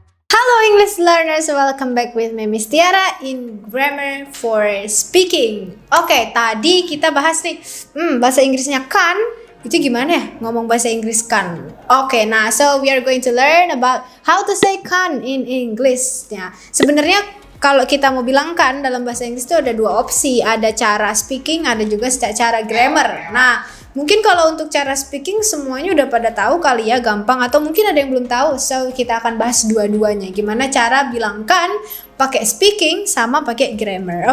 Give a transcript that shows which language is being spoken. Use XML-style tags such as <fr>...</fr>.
<en>Halo English learners, welcome back with me Miss Tiara in Grammar for Speaking.</en> <id>Oke, tadi kita bahas nih, bahasa Inggrisnya kan, itu gimana ya ngomong bahasa Inggris kan?</id> <en>Oke, nah so we are going to learn about how to say kan in English.</en> <id>Ya, sebenarnya kalau kita mau bilang kan dalam bahasa Inggris itu ada dua opsi, ada cara speaking, ada juga cara grammar. Nah, mungkin kalau untuk cara speaking semuanya udah pada tahu kali ya, gampang, atau mungkin ada yang belum tahu. So kita akan bahas dua-duanya. Gimana cara bilang kan pakai speaking sama pakai grammar.</id>